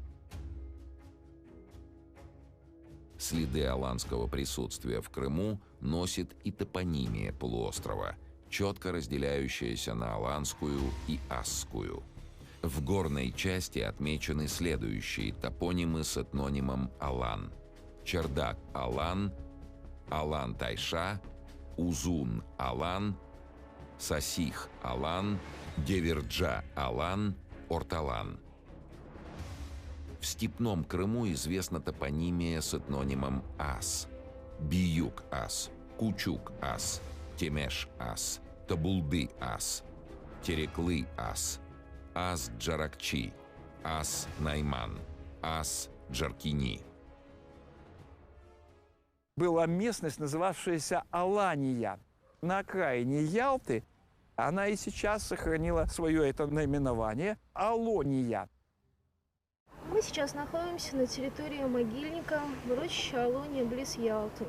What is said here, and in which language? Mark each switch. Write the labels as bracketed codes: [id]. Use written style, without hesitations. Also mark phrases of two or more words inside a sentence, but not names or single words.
[ru] Следы аланского присутствия в Крыму носит и топонимия полуострова, четко разделяющаяся на аланскую и асскую. В горной части отмечены следующие топонимы с этнонимом Алан: Чердак Алан, Алан Тайша, Узун Алан, Сасих Алан, Деверджа Алан, Орталан. В степном Крыму известна топонимия с этнонимом Ас: Биюк Ас, Кучук Ас, Темеш Ас, Табулды Ас, Тереклы Ас, Ас Джаракчи, Ас Найман, Ас Джаркини. Была местность, называвшаяся Алания, на окраине Ялты. Она и сейчас сохранила свое это наименование – Алония. Мы сейчас находимся на территории могильника в урочище Алония близ Ялты.